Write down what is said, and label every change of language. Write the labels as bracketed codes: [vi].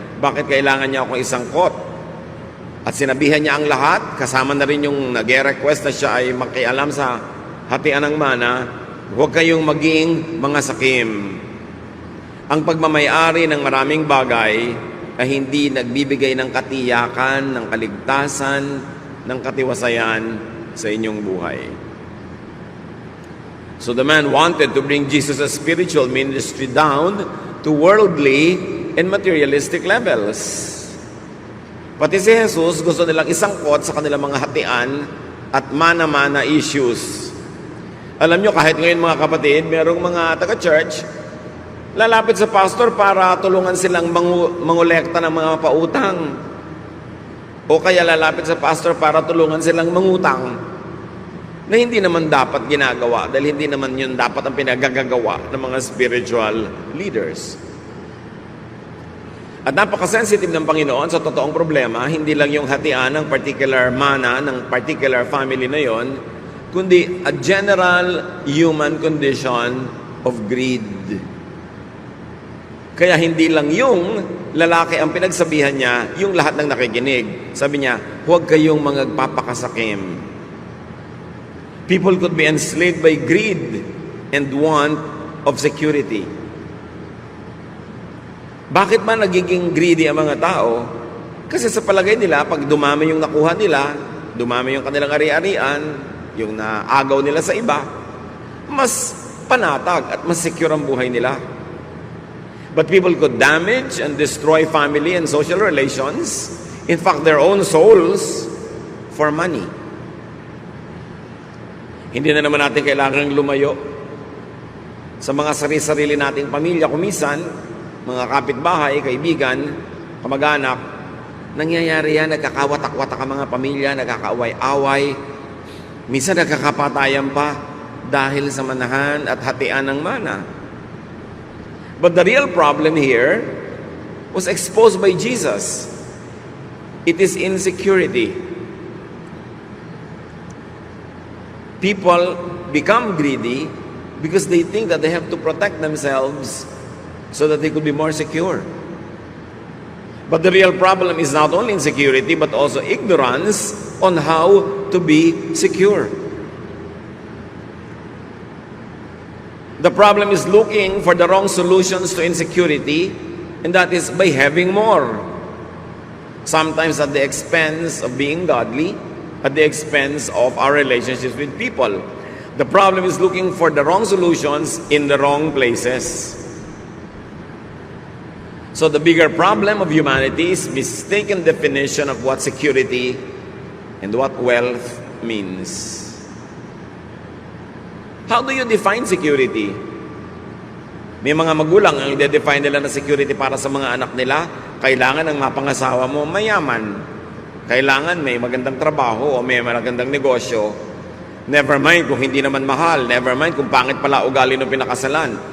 [tl] Bakit kailangan niya akong isangkot? At sinabihan niya ang lahat, kasama na rin yung nag-request na siya ay makialam sa hatian ng mana, huwag kayong maging mga sakim. Ang pagmamayari ng maraming bagay ay hindi nagbibigay ng katiyakan, ng kaligtasan, ng katiwasayan sa inyong buhay. [en] So the man wanted to bring Jesus' spiritual ministry down to worldly and materialistic levels. [tl] Pati si Jesus gusto nilang isangkot sa kanilang mga hatian at mana-mana issues. Alam nyo, kahit ngayon mga kapatid, merong mga taga-church, lalapit sa pastor para tulungan silang mangolekta ng mga pautang. O kaya lalapit sa pastor para tulungan silang mangutang na hindi naman dapat ginagawa dahil hindi naman yun dapat ang pinagagagawa ng mga spiritual leaders. At napaka-sensitive ng Panginoon sa totoong problema, hindi lang yung hatian ng particular mana, ng particular family na yon, kundi [en] a general human condition of greed. [tl] Kaya hindi lang yung lalaki ang pinagsabihan niya, yung lahat ng nakikinig. Sabi niya, huwag kayong magpapakasakim. [en] People could be enslaved by greed and want of security. [tl] Bakit ba nagiging greedy ang mga tao? Kasi sa palagay nila, pag dumami yung nakuha nila, dumami yung kanilang ari-arian, yung naagaw nila sa iba, mas panatag at mas secure ang buhay nila. [en] But people could damage and destroy family and social relations, in fact, their own souls, for money. [tl] Hindi na naman natin kailangang lumayo sa mga sarili-sarili nating pamilya. Kumisan, mga kapitbahay, kaibigan, kamag-anak, nangyayari yan, nagkakawatak-watak ang mga pamilya, nagkakaaway-away, minsan nagkakapatayan pa dahil sa manahan at hatian ng mana. [en] But the real problem here was exposed by Jesus. It is insecurity. People become greedy because they think that they have to protect themselves so that they could be more secure. But the real problem is not only insecurity, but also ignorance on how to be secure. The problem is looking for the wrong solutions to insecurity, and that is by having more. Sometimes at the expense of being godly, at the expense of our relationships with people. The problem is looking for the wrong solutions in the wrong places. So the bigger problem of humanity is mistaken definition of what security and what wealth means. How do you define security? [tl] May mga magulang ang i-define nila na security para sa mga anak nila, kailangan ang mapangasawa mo mayaman. Kailangan may magandang trabaho o may magandang negosyo. [en] Never mind [tl] kung hindi naman mahal. Never mind kung pangit pala ugali ng pinakasalan.